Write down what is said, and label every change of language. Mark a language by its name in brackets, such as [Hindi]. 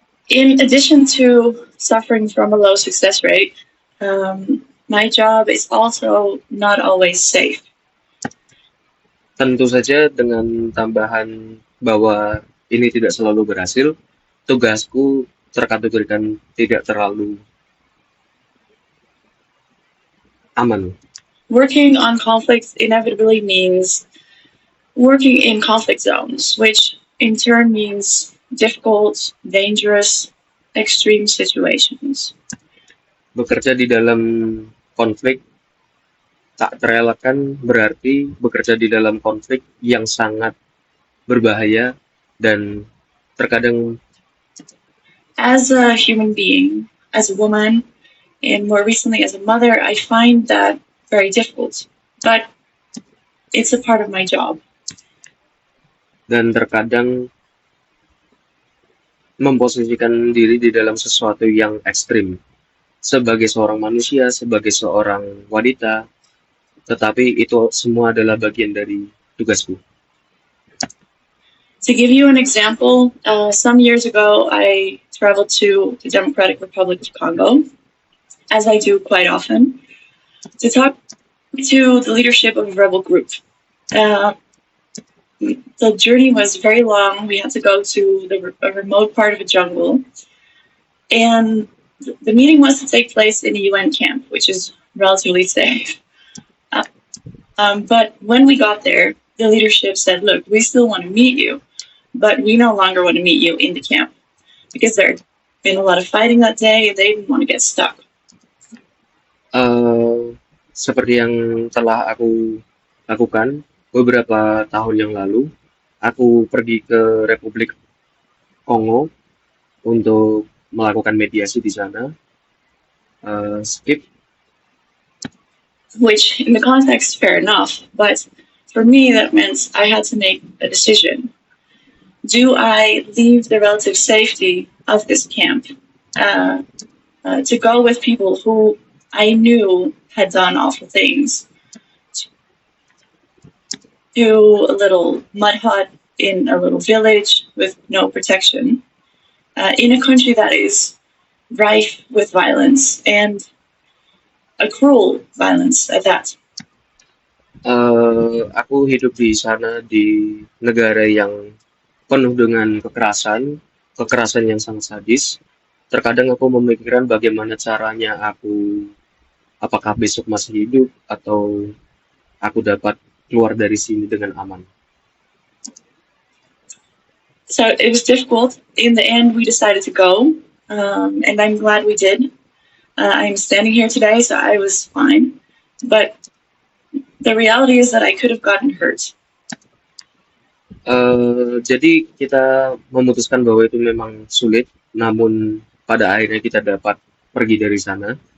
[English] In addition to suffering from a low success rate, my job is also not always safe. [Indonesian] Tentu saja dengan tambahan bahwa ini tidak selalu berhasil, tugasku terkategorikan tidak terlalu aman. [English] Working on conflicts inevitably means working in conflict zones, which in turn means difficult, dangerous, extreme situations. [Indonesian] Bekerja di dalam konflik tak terelakkan berarti bekerja di dalam konflik yang sangat berbahaya dan terkadang [English] As a human being, as a woman, and more recently as a mother, I find that very difficult. But it's a part of my job. [Indonesian] dan terkadang memposisikan diri di dalam sesuatu yang ekstrim sebagai seorang manusia, sebagai seorang wanita, tetapi itu semua adalah bagian dari tugasku. [English] To give you an example, some years ago, I traveled to the Democratic Republic of Congo, as I do quite often, to talk to the leadership of a rebel group. The journey was very long. We had to go to a remote part of a jungle. And the meeting was to take place in a UN camp, which is relatively safe. But when we got there, the leadership said, look, we still want to meet you, but we no longer want to meet you in the camp because there had been a lot of fighting that day and they didn't want to get stuck. [Indonesian] Seperti yang telah aku lakukan beberapa tahun yang lalu, aku pergi ke Republik Kongo untuk melakukan mediasi di sana. [English] Skip. Which, in the context, fair enough, but for me, that meant I had to make a decision. Do I leave the relative safety of this camp to go with people who I knew had done awful things, to a little mud hut in a little village with no protection, in a country that is rife with violence and a cruel violence at that. [Indonesian] Aku hidup di sana di negara yang penuh dengan kekerasan yang sangat sadis. Terkadang aku memikirkan bagaimana caranya apakah besok masih hidup atau aku dapat keluar dari sini dengan aman. [English] So it was difficult. In the end, we decided to go, and I'm glad we did. I'm standing here today, so I was fine. But the reality is that I could have gotten hurt. [Indonesian] Jadi kita memutuskan bahwa itu memang sulit, namun pada akhirnya kita dapat pergi dari sana.